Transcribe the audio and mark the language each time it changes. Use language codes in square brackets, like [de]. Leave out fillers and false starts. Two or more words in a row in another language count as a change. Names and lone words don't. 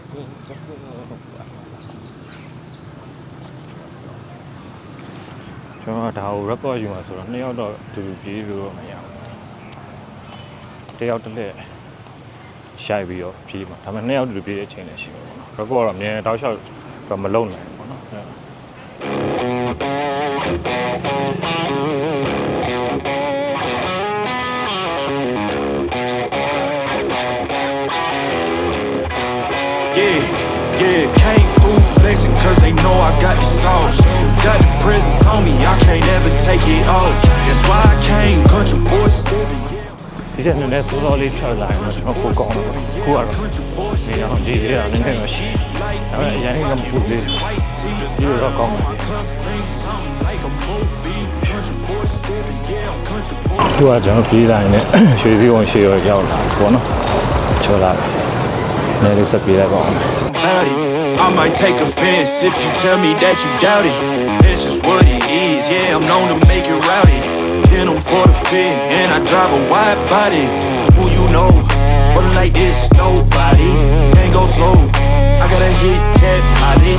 [my] တော်ဒါကို record ယူမှာဆိုတော့2ယောက်တော့တူတူပြေးလို့မရဘူးတစ်ယောက်တစ်လက်ရှိုက်ပြီးတော့ပြေးမှာဒါပေမဲ့2ယောက်တူတူပြေးတဲ့အချိန်လည်းရှိမှာပေါ့နော် record တော့အမြဲတောက်လျှောက်တော့မလုံနိုင်ဘူးပေါ့နော် [en] Yeah, can't fool flexing cause they know I got the sauce. Got the presents on me, I can't ever take it off. That's why I came, country boys stepping, yeah. [my] ဒီနေ့နဲ့စောစောလေးထွက်လာရင်တော့ကျွန်တော်ကိုကောင်းတယ်ခုကတော့နေအောင်ကြည့်ရတာနည်းနည်းတော့ရှိဒါပေမဲ့အရင်ကမပူသေးဒီလိုတော့ကောင်းတယ်ခုကကျွန်တော်ပြေးလာရင်ရွှေစည်းဝင်ရှေ့ရောရောက်လာပေါ့နော်ချောလာနေလေးစပြေးလိုက်ပါအောင် [en] I might take offense if you tell me that you doubt it. It's just what it is, yeah, I'm known to make it rowdy. Then I'm for the fit, and I drive a wide body. Who you know, but like this, nobody. Can't go slow, I gotta hit that body.